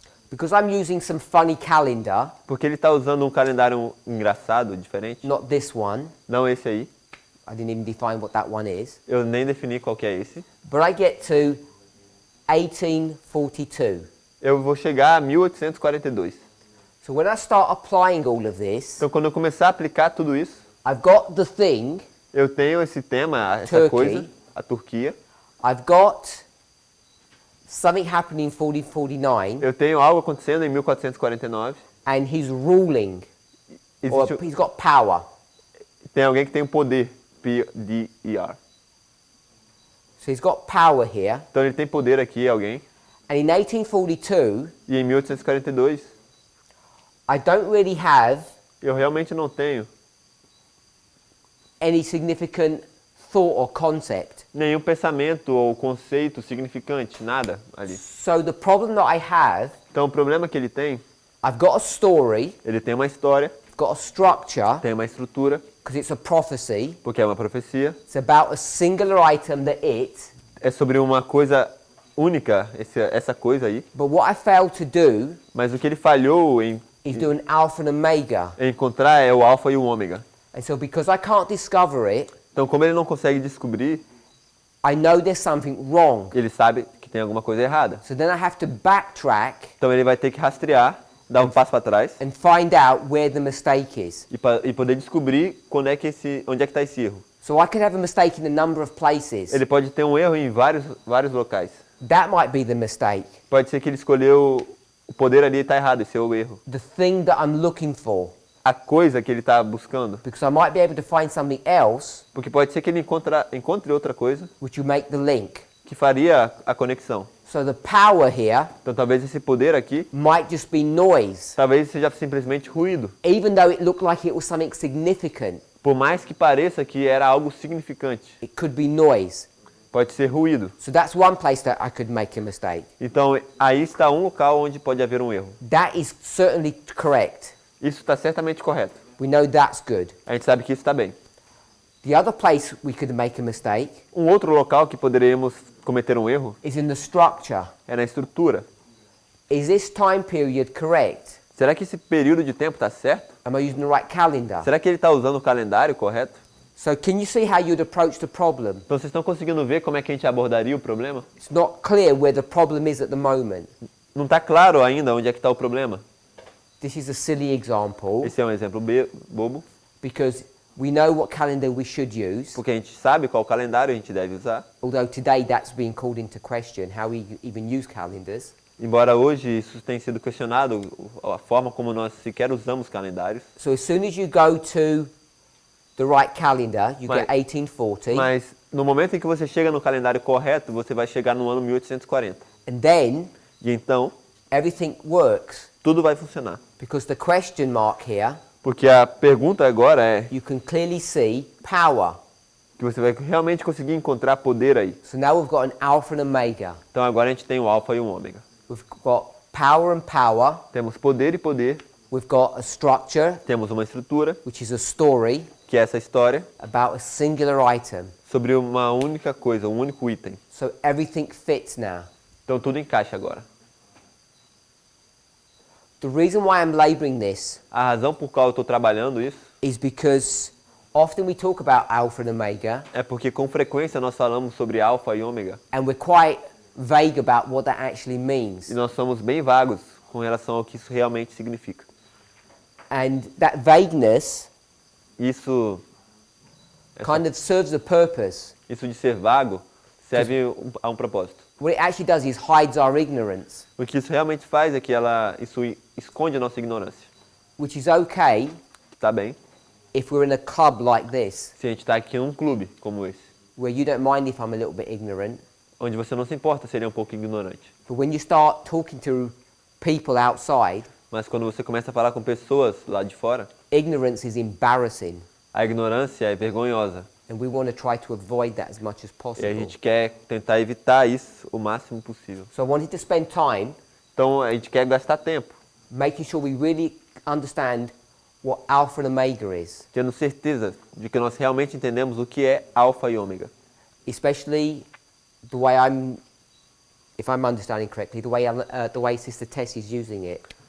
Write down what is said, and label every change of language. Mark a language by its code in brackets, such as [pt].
[en] because I'm using some funny calendar, [pt] porque ele está usando um calendário engraçado, diferente, [en] not this one, [pt] não esse aí, [en] I didn't even define what that one is, [pt] eu nem defini qual que é esse, [en] but I get to 1842. [pt] eu vou chegar a 1842. [en] So when I start applying all of this, [pt] Então, quando eu começar a aplicar tudo isso, [en] I've got the thing, [pt] eu tenho esse tema, essa [en] Turkey. [pt] coisa, a Turquia, [en] I've got something happening in 1449, [pt] eu tenho algo acontecendo em 1449, [en] and he's ruling, or [pt] existe, [en] he's got power. [pt] tem alguém que tem o poder, P-D-E-R. [en] So he's got power here, [pt] Então, ele tem poder aqui, alguém, [en] and in 1842, [pt] e em 1842, [en] I don't really have [pt] eu realmente não tenho [en] any significant thought or concept. [pt] nenhum pensamento ou conceito significante, nada ali. [en] So the problem that I have, [pt] Então, o problema que ele tem, [en] I've got a story, [pt] ele tem uma história, [en] I've got a structure, [pt] tem uma estrutura, [en] because it's a prophecy. [pt] porque é uma profecia, [en] It's about a singular item that [pt] é sobre uma coisa única, essa coisa aí, [en] but what I failed to do [pt] mas o que ele falhou em [en] is do an alpha and omega. [pt] encontrar é o alfa e o ômega. [en] And so because I can't discover it, [pt] Então, como ele não consegue descobrir, [en] I know there's something wrong. [pt] ele sabe que tem alguma coisa errada. [en] So then I have to backtrack [pt] Então, ele vai ter que rastrear, dar um passo para trás [en] and find out where the mistake is. [pt] e poder descobrir onde é que está esse erro. [en] So I could have a mistake in a number of places. [pt] Ele pode ter um erro em vários locais. [en] That might be the mistake. [pt] Pode ser que ele escolheu o poder ali está errado, esse é o erro. [en] The thing that I'm looking for. [pt] A coisa que ele está buscando. [en] Because I might be able to find something else [pt] Porque pode ser que ele encontre outra coisa [en] which will make the link. [pt] que faria a conexão. [en] So the power here [pt] Então talvez esse poder aqui, [en] might just be noise. [pt] talvez seja simplesmente ruído. [en] Even though it looked like it was something significant, [pt] Por mais que pareça que era algo significante, [en] it could be noise. [pt] pode ser ruído. [en] So that's one place that I could make a mistake. [pt] Então aí está um local onde pode haver um erro. [en] That is certainly correct. [pt] Isso está certamente correto. [en] We know that's good. [pt] A gente sabe que isso está bem. [en] The other place we could make a mistake [pt] Um outro local que poderíamos cometer um erro [en] is in the structure. [pt] é na estrutura. [en] Is this time period correct? [pt] Será que esse período de tempo está certo? [en] Am I using the right calendar? [pt] Será que ele está usando o calendário correto? [en] So can you see how you'd approach the problem? [pt] Então vocês estão conseguindo ver como é que a gente abordaria o problema? [en] It's not clear where the problem is at the moment. [pt] Não está claro ainda onde é que está o problema. [en] This is a silly example [pt] Esse é um exemplo bobo, [en] because we know what calendar we should use, [pt] porque a gente sabe qual calendário a gente deve usar. [en] although today that's being called into question, how we even use calendars. [pt] Embora hoje isso tenha sido questionado, a forma como nós sequer usamos calendários. [en] So as soon as you go to the right calendar, you [pt] Mas- [en] get 1840, [pt] Mas no momento em que você chega no calendário correto, você vai chegar no ano 1840. [en] and then [pt] E então, [en] everything works [pt] tudo vai funcionar. [en] because the question mark here, [pt] Porque a pergunta agora é [en] you can clearly see power. [pt] que você vai realmente conseguir encontrar poder aí. [en] So now we've got an alpha and omega. [pt] Então agora a gente tem o alfa e o ômega. [en] We've got power and power. [pt] Temos poder e poder, [en] We've got a structure, [pt] temos uma estrutura, [en] which is a story [pt] que é essa história, [en] about a singular item. [pt] sobre uma única coisa, um único item. [en] So everything fits now. [pt] Então tudo encaixa agora. [en] The reason why I'm laboring this [pt] A razão por qual eu estou trabalhando isso [en] is because often we talk about alpha and omega [pt] é porque com frequência nós falamos sobre alfa e ômega [en] and we're quite vague about what that actually means. [pt] e nós somos bem vagos com relação ao que isso realmente significa. [en] And that vagueness [pt] Isso [en] kind of serves a purpose. [pt] de ser vago serve a um propósito. [en] What it actually does is hides our ignorance, [pt] O que isso realmente faz é que isso esconde a nossa ignorância. [en] which is okay [pt] Tá bem? [en] if we're in a club like this, [pt] Se a gente está aqui em um clube como esse, [en] where you don't mind if I'm a little bit ignorant, [pt] onde você não se importa se ele é um pouco ignorante. [en] but when you start talking to people outside, [pt] Mas quando você começa a falar com pessoas lá de fora, [en] ignorance is embarrassing, [pt] a ignorância é vergonhosa. [en] and we want to try to avoid that as much as [pt] E a [en] possible. [pt] gente quer tentar evitar isso o máximo possível. [en] So I wanted to spend time [pt] Então a gente quer gastar tempo, [en] making sure we really understand what alpha and omega is, [pt] tendo certeza de que nós realmente entendemos o que é alfa e ômega. [en] especially the way if I'm understanding correctly, the way Sister Tess is using it.